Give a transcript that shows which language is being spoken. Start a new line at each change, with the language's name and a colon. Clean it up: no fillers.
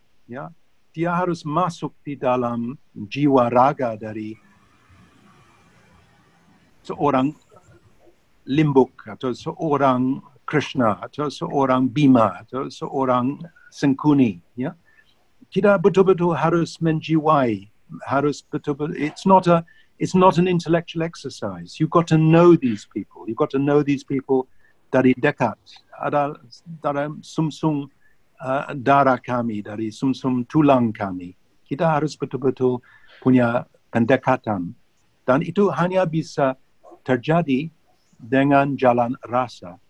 Indonesian: Ya, dia harus masuk di dalam jiwa raga dari seorang Limbuk atau seorang Krishna atau seorang Bima atau seorang Sengkuni. Ya, kita betul-betul harus menjiwai. Harus betul-betul.
English: It's not an intellectual exercise. You've got to know these people. You've got to know these people
Indonesian: dari dekat. Ada dalam sumsum darah kami, dari sumsum tulang kami. Kita harus betul-betul punya pendekatan. Dan itu hanya bisa terjadi dengan jalan rasa.